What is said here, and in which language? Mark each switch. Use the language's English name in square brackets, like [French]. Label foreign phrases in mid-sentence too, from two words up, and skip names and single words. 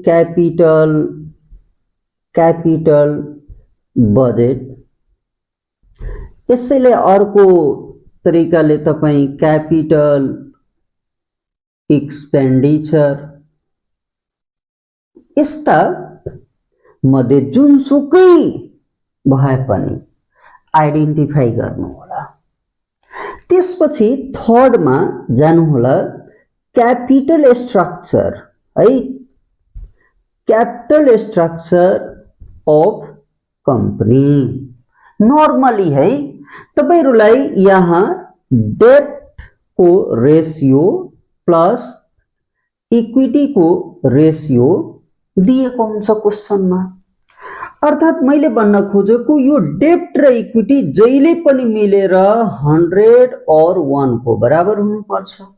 [English] capital budget, [Nepali] यसैलाई अर्को तरिकाले तपाई [English] capital expenditure, [Nepali] यस्ता मध्ये जुनसुकै भए पनि आइडेन्टिफाई गर्नुहोला। त्यसपछि थर्डमा जानुहोला [English] capital structure [Nepali] है, [English] capital structure of company. [Nepali] नॉर्मली है तपाईहरुलाई यहाँ डेट को [English] ratio plus equity [Nepali] को रेशियो दिएको हुन्छ क्वेशनमा। अर्थात मैले भन्न खोजेको यो डेट र इक्विटी जहिले पनि मिलेर 100 और 1 को बराबर हुनुपर्छ।